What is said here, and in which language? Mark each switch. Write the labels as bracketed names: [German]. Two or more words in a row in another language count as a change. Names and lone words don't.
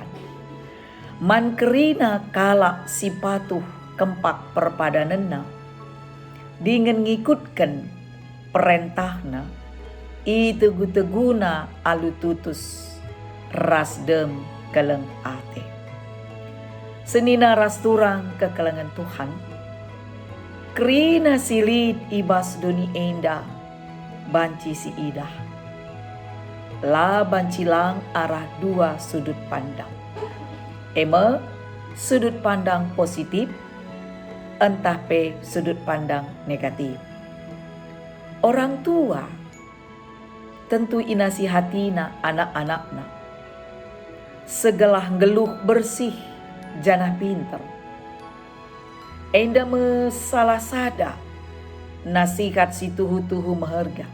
[Batak Karo] Man kerina kala si patuh kempak perpadanenna dengan ngikutkan perintahna i tegu-teguna alu tutus rasdem keleng ate. Senina rasturang kekelengan Tuhan kerina silit ibas doni enda banci si idah la bancilang arah dua [Indonesian] sudut pandang. [Batak Karo] Ema [Indonesian] sudut pandang positif [Batak Karo] entah pe [Indonesian] sudut pandang negatif. [Batak Karo] Orang tua tentu inasihatina anak-anakna. Segelah geluh bersih jana pinter. Enda me salah sada nasihat si tuhu-tuhu meherga.